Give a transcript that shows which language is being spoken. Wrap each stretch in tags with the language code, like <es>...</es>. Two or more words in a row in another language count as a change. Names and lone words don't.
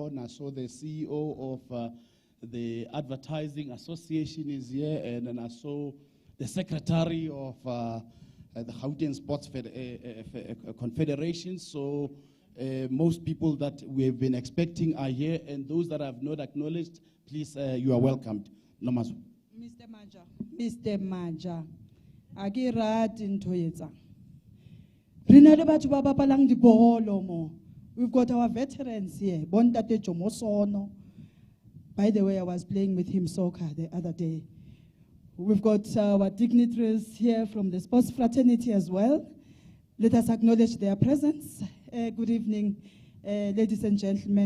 <en>I saw the CEO of the Advertising Association is here, and then I saw the secretary of the Gauteng Sports Confederation. So most people that we have been expecting are here, and those that I have not acknowledged, please, you are welcomed. Nomazo. Mr. Maja, Agirad in Toyota.</en> <tn>Rina le batho ba bapalang dibolo mo.</tn> <en>We've got our veterans here. Bontate Jomosono. By the way, I was playing with him soccer the other day. We've got our dignitaries here from the sports fraternity as well. Let us acknowledge their presence. Good evening, ladies and gentlemen.</en>